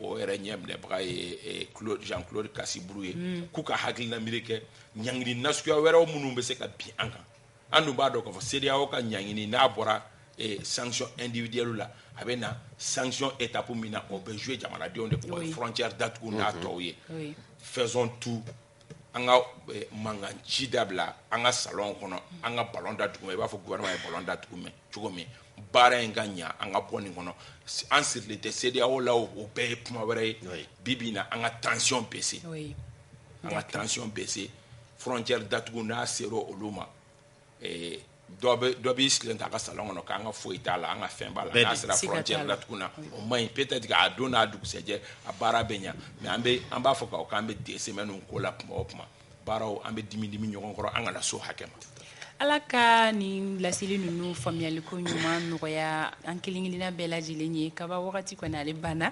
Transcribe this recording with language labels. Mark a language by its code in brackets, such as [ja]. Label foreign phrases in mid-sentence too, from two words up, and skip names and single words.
[bm] o yɛrɛ ɲɛminɛbaga ye Jean-Claude Kasiburu ye k'u ka hakilina miiri kɛ ɲangini nasuguya wɛrɛw minnu bɛ se ka bin an kan an dun b'a dɔn k'a fɔ CEDEAO ka ɲangini n'a bɔra [fr] sanction individuelle [bm] la a bɛ na [fr] sanction étape [bm] min na o bɛ jouer jamanadenw de pour frontière datugu n'a tɔw ye [fr] faisons tout [bm] an ka mankan ci dabila an ka salon kɔnɔ an ka ballon da dugu ma i b'a fɔ gouvernement ye ballon da dugu ma cogo min baara in ka ɲa an ka bɔ nin kɔnɔ an sirilen tɛ CEDEAO la o bɛɛ ye kuma wɛrɛ ye bi bi in na an ka [fr] tension baisser [bm] an ka [fr] tension baisser [bm] frontière datugu n'a sera olu ma dɔ b'i sigilen ta a ka salon kɔnɔ k'an ka foyi t'a la an ka fɛn b'a la n'a sera frontière datugu na o man ɲi peut-être k'a don n'a dugusɛjɛ a baara bɛ ɲa mais an b'a fɔ k'an bɛ 2 semaines ko la kuma o kuma baaraw an bɛ dimi ɲɔgɔn kɔrɔ an kana so hakɛ ma ala ka nin laseli ninnu faamuyaliko ɲuman nɔgɔya an kelen-kelenna bɛɛ lajɛlen ye kaba wagati kɔni ale banna